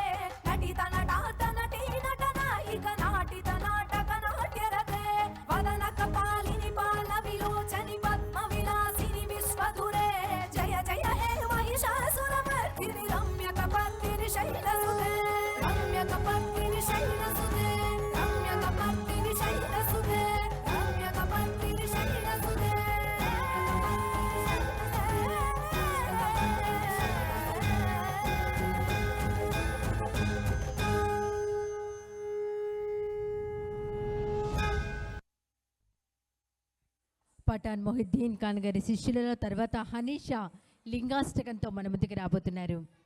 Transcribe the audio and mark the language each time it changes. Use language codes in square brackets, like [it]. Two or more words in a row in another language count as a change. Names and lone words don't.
[sa] नटित नटात नटी नट नायिक नाटित नाटक नाट्यरते वदन कपालिनि पाल विलोचनि पद्म विलासिनि विश्वधुरे जय जय हे महिषासुरमर्दिनि रम्यकपर्दिनि शैलसुते रम्यकपर्दिनि शैलसुते रम्यकपर्दिनि शैलसुते रम्यकपर्दिनि शैलसुते [te] పఠాన్ మొహిద్దీన్ ఖాన్ గారి శిష్యులలో తర్వాత హనీషా లింగాష్టకంతో మన ముందుకు రాబోతున్నారు.